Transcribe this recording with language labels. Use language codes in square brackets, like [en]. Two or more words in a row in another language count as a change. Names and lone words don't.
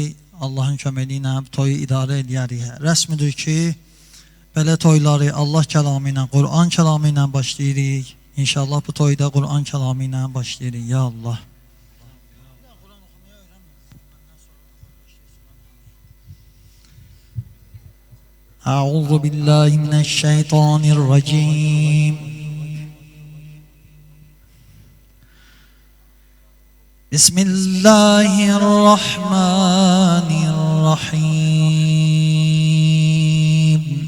[az] Allahın köməyi ilə toyu idarə eləyərik. Rəsmidir ki, belə toyları Allah kəlamı ilə, Qur'an kəlamı ilə başlayırıq. İnşallah bu toyda Qur'an kəlamı ilə başlayırıq. Ya Allah. [ar] أعوذ بالله من الشيطان الرجيم. بسم الله الرحمن الرحيم.